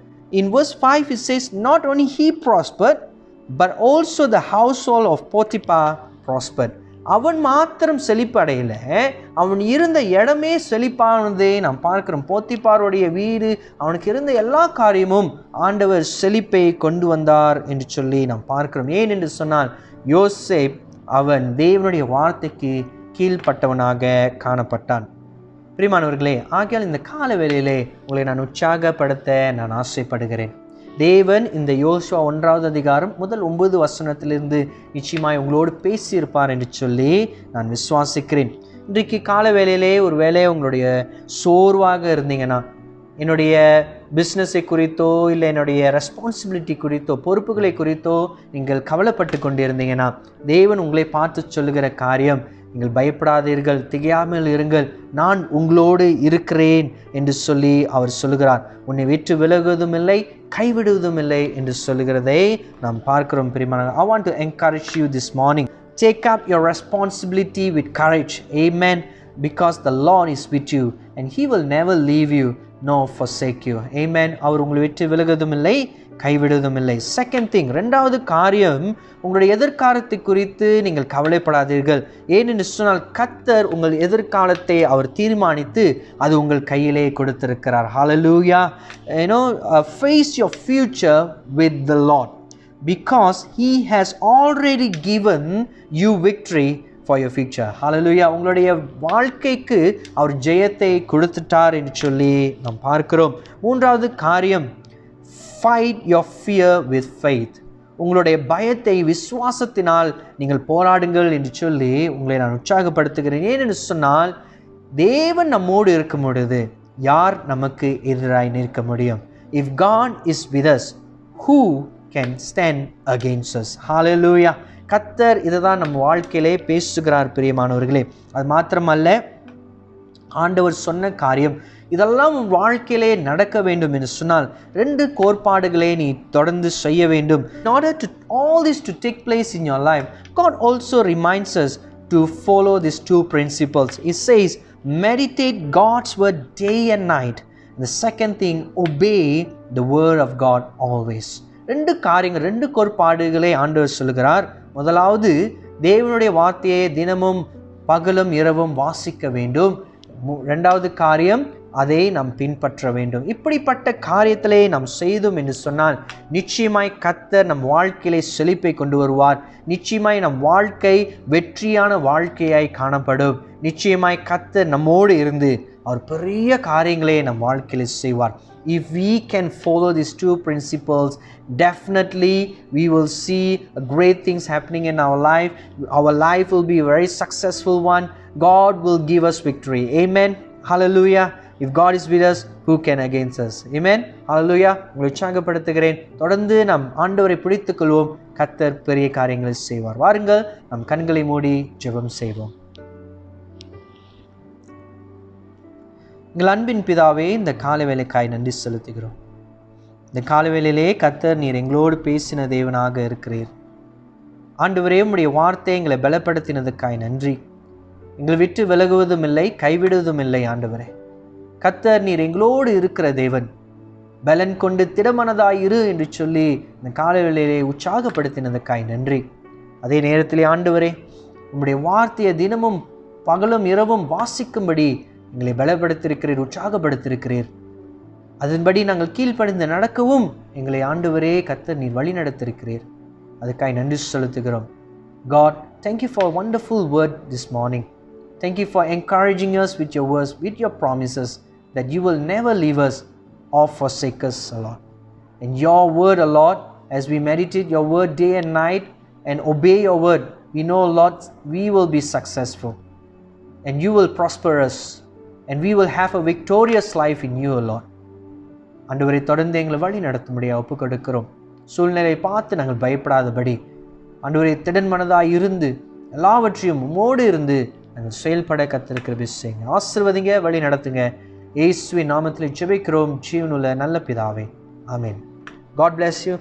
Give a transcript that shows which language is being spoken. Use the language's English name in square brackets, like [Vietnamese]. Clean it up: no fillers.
[English] In verse 5 it says, not only he prospered but also the household of Potiphar prospered. [Tamil] அவன் மாத்திரம் செழிப்படையில, அவன் இருந்த இடமே செழிப்பானதை நாம் பார்க்கிறோம். போத்திபாருடைய வீடு, அவனுக்கு இருந்த எல்லா காரியமும் ஆண்டவர் செழிப்பை கொண்டு வந்தார் என்று சொல்லி நாம் பார்க்கிறோம். ஏன் என்று சொன்னால் யோசேப் அவன் தேவனுடைய வார்த்தைக்கு கீழ்ப்பட்டவனாக காணப்பட்டான். பிரியமானவர்களே, ஆகையால் இந்த கால வேளையிலே உங்களை நான் உற்சாகப்படுத்த நான் ஆசைப்படுகிறேன். தேவன் இந்த யோசுவா 1வது அதிகாரம் முதல் 9 வசனத்திலிருந்து நிச்சயமாய் உங்களோடு பேசியிருப்பார் என்று சொல்லி நான் விசுவாசிக்கிறேன். இன்றைக்கு கால வேளையிலே ஒரு வேளை உங்களுடைய சோர்வாக இருந்தீங்கன்னா, என்னுடைய பிஸ்னஸை குறித்தோ இல்லை என்னுடைய ரெஸ்பான்சிபிலிட்டி குறித்தோ பொறுப்புகளை குறித்தோ நீங்கள் கவலைப்பட்டு கொண்டிருந்தீங்கன்னா, தேவன் உங்களை பார்த்து சொல்லுகிற காரியம், நீங்கள் பயப்படாதீர்கள், திகையாமல் இருங்கள், நான் உங்களோடு இருக்கிறேன் என்று சொல்லி அவர் சொல்லுகிறார். உன்னை விட்டு விலகுவதும் இல்லை, கைவிடுவதும் இல்லை என்று சொல்லுகிறதை நாம் பார்க்கிறோம். பிரியமானவர்களே, [English] I want to encourage you this morning. Take up your responsibility with courage. Amen. Because the Lord is with you and He will never leave you nor forsake you. Amen. [Tamil] அவர் உங்களை விட்டு விலகுவதும் இல்லை, கைவிடுவதும் இல்லை. [English] second thing, [Tamil] 2வது காரியம், உங்களுடைய எதிர்காலத்தை குறித்து நீங்கள் கவலைப்படாதீர்கள். ஏனென்று சொன்னால் கர்த்தர் உங்கள் எதிர்காலத்தை அவர் தீர்மானித்து அது உங்கள் கையிலே கொடுத்திருக்கிறார். [English] Hallelujah. Face your future with the Lord because He has already given you victory for your future. Hallelujah. [Tamil] உங்களுடைய வாழ்க்கைக்கு அவர் ஜெயத்தை கொடுத்துட்டார் என்று சொல்லி நாம் பார்க்கிறோம். 3வது காரியம், [English] fight your fear with faith. [Tamil] உங்களுடைய பயத்தை விசுவாசத்தினால் நீங்கள் போராடுங்கள் என்று சொல்லி உங்களை நான் உற்சாகப்படுத்துகிறேன். ஏனென்று சொன்னால் தேவன் நம்மோடு இருக்கும் பொழுது யார் நமக்கு எதிராய் நிற்க முடியும்? [English] If God is with us, who can stand against us? Hallelujah. [Tamil] கர்த்தர் இதுதான் நம்ம வாழ்க்கையிலே பேசுகிறார். பிரியமானவர்களே, அது மாத்திரமல்ல, ஆண்டவர் சொன்ன காரியம் இதெல்லாம் உன் வாழ்க்கையிலே நடக்க வேண்டும் என்று சொன்னால் 2 கோட்பாடுகளை நீ தொடர்ந்து செய்ய வேண்டும். [English] In order to all this to take place in your life, God also reminds us to follow these 2 principles. He says, meditate God's word day and night. And the second thing, obey the word of God always. [Tamil] 2 காரியங்கள், 2 கோட்பாடுகளை ஆண்டவர் சொல்கிறார். முதலாவது, தேவனுடைய வார்த்தையை தினமும் பகலும் இரவும் வாசிக்க வேண்டும். 2வது காரியம், அதை நாம் பின்பற்ற வேண்டும். இப்படிப்பட்ட காரியத்திலே நாம் செய்தோம் என்று சொன்னால் நிச்சயமாய் கர்த்தர் நம் வாழ்க்கையிலே செழிப்பை கொண்டு வருவார். நிச்சயமாய் நம் வாழ்க்கை வெற்றியான வாழ்க்கையாய் காணப்படும். நிச்சயமாய் கர்த்தர் நம்மோடு இருந்து அவர் பெரிய காரியங்களை நம் வாழ்க்கையிலே செய்வார். [English] If we can follow these 2 principles, definitely we will see great things happening in our life. Our life will be a very successful one. God will give us victory. Amen. Hallelujah. If God is with us, who can against us? Amen. Hallelujah. [Tamil] உங்களை உற்சாகப்படுத்துகிறேன். தொடர்ந்து நாம் ஆண்டவரை பிடித்துக் கொள்வோம். கர்த்தர் பெரிய காரியங்களை செய்வார். வாருங்கள், நம் கண்களை மூடி ஜெபம் செய்வோம். எங்கள் அன்பின் பிதாவே, இந்த காலவேளைக்காய் நன்றி செலுத்துகிறோம். இந்த காலவேளையிலே கர்த்தர் நீர் எங்களோடு பேசின தேவனாக இருக்கிறீர். ஆண்டவரே, உம்முடைய வார்த்தை எங்களை பலப்படுத்தினதுக்காய் நன்றி. எங்களை விட்டு விலகுவதும் இல்லை, கைவிடுவதும் இல்லை. ஆண்டவரே, கர்த்தர் நீர் எங்களோடு இருக்கிற தேவன். பலன் கொண்டு திடமனதாயிரு என்று சொல்லி இந்த காலவேளையிலே உற்சாகப்படுத்தினதுக்காய் நன்றி. அதே நேரத்திலே ஆண்டவரே, உம்முடைய வார்த்தையை தினமும் பகலும் இரவும் வாசிக்கும்படி எங்களை பலப்படுத்தியிருக்கிறீர், உற்சாகப்படுத்தியிருக்கிறீர். அதன்படி நாங்கள் கீழ்ப்படிந்து நடக்கவும் எங்களை ஆண்டவரே கர்த்தர் நீர் வழி நடத்திருக்கிறீர். அதுக்காய் நன்றி செலுத்துகிறோம். [English] God, thank you for a wonderful word this morning. Thank you for encouraging us with your words, with your promises that you will never leave us or forsake us, Lord. And your word, Lord, as we meditate your word day and night and obey your word, we know, Lord, we will be successful and you will prosper us and we will have a victorious life in you, Lord. [Tamil] ஆண்டவரை தொடர்ந்து எங்களை வழி நடத்தும்படியாக ஒப்புக் கொடுக்கிறோம். சூழ்நிலையை பார்த்து நாங்கள் பயப்படாதபடி ஆண்டவரை திடன் மனதாக இருந்து எல்லாவற்றையும் உம்மோடு இருந்து நாங்கள் செயல்பட கர்த்தர் கிருபை செய்யுங்க. ஆசீர்வதிங்க, வழி நடத்துங்க. இயேசுவின் நாமத்தில் ஜெபிக்கிறோம் ஜீவனுள்ள நல்ல பிதாவே, ஆமென். [English] God bless you.